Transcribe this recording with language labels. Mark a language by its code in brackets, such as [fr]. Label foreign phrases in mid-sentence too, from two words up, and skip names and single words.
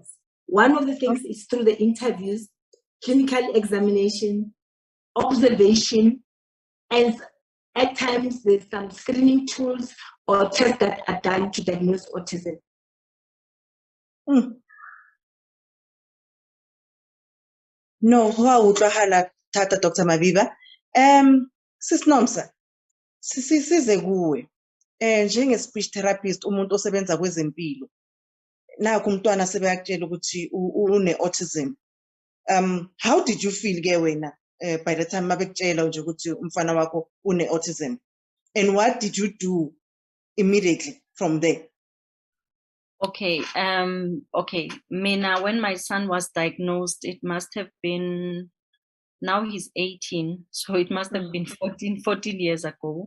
[en] One of the things is through the interviews, clinical examination, observation, and at times there's some screening tools or tests that are done to diagnose autism. No, [st] ho utlwahala thata Dr. Mabiba. [zu] Sis Nomsa, size kuwe. Njenge [en] speech therapist [zu] umuntu osebenza kwezempilo. Naku umntwana sebeyakutshela ukuthi une autism. [en] How did you feel [zu] ke wena [en] by the time [zu] mabekutshela nje ukuthi umfana wakho une-autism? [en] And what did you do immediately from there? Okay. Okay. Mina, when my son was diagnosed, it must have been, now he's 18, so it must have been 14 years ago.